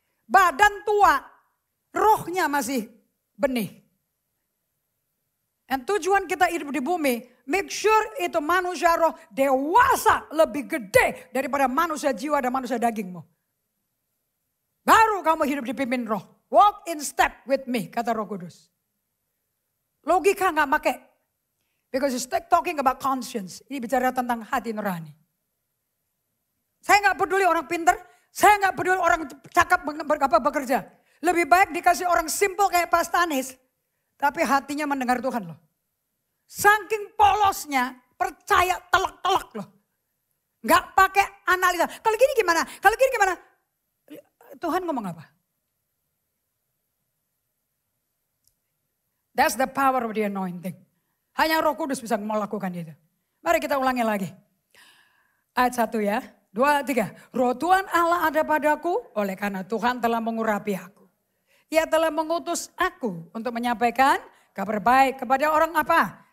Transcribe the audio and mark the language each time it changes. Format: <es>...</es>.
<id>Badan tua, rohnya masih benih. Dan tujuan kita hidup di bumi, make sure itu manusia roh dewasa lebih gede daripada manusia jiwa dan manusia dagingmu. Baru kamu hidup dipimpin roh.</id> <en>Walk in step with me,</en> <id>kata Roh Kudus. Logika gak pakai.</id> <en>Because you start talking about conscience.</en> <id>Ini bicara tentang hati nurani. Saya gak peduli orang pintar. Saya gak peduli orang cakap bekerja. Lebih baik dikasih orang simple kayak Pak Stanis. Tapi hatinya mendengar Tuhan loh. Saking polosnya, percaya telak-telak loh. Gak pakai analisa. Kalau gini gimana? Kalau gini gimana? Tuhan ngomong apa?</id> <en>That's the power of the anointing.</en> <id>Hanya Roh Kudus bisa melakukan itu. Mari kita ulangi lagi. Ayat 1 ya. 2, 3. Roh Tuhan Allah ada padaku oleh karena Tuhan telah mengurapi aku. Ia telah mengutus aku untuk menyampaikan kabar baik kepada orang apa?</id>